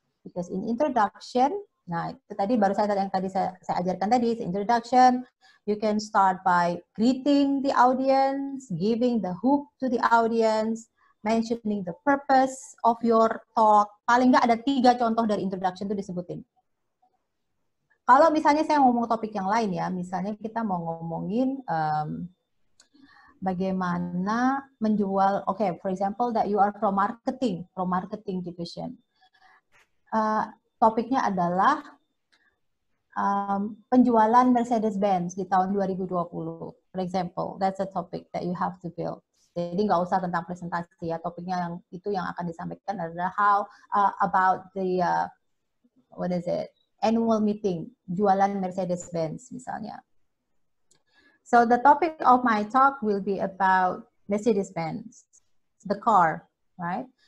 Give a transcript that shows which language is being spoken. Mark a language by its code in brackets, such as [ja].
[en] Because in introduction, [id] nah itu tadi baru yang tadi saya ajarkan tadi, introduction. [en] You can start by greeting the audience, giving the hook to the audience, mentioning the purpose of your talk. [id] Paling nggak ada 3 contoh dari introduction itu disebutin. Kalau misalnya saya ngomong topik yang lain ya, misalnya kita mau ngomongin bagaimana menjual, [en] for example that you are from marketing division. [id] Topiknya adalah penjualan Mercedes-Benz di tahun 2020. [en] For example, that's a topic that you have to build. [id] Jadi nggak usah tentang presentasi ya, topiknya yang akan disampaikan adalah [en] about the annual meeting, [id] jualan Mercedes-Benz misalnya. [en] So the topic of my talk will be about Mercedes-Benz, the car, right?